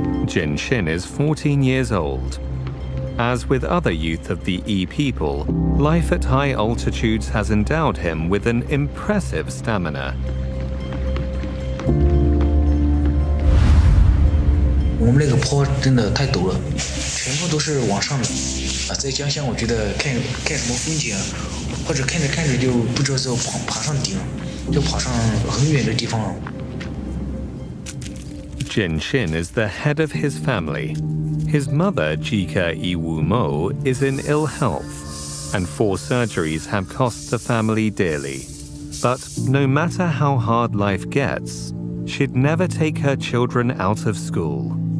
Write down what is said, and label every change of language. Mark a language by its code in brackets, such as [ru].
[en] Jin Shin is 14 years old. As with other youth of the E people, life at high altitudes has endowed him with an impressive stamina. [zh] 我们那个坡真的太陡了，全部都是往上的啊！在家乡，我觉得看什么风景啊，或者看着看着就不知道就爬上顶，就爬上很远的地方了。 [en] Jin Shin is the head of his family. His mother, Jika Iwu Mo, is in ill health, and 4 surgeries have cost the family dearly. But no matter how hard life gets, she'd never take her children out of school.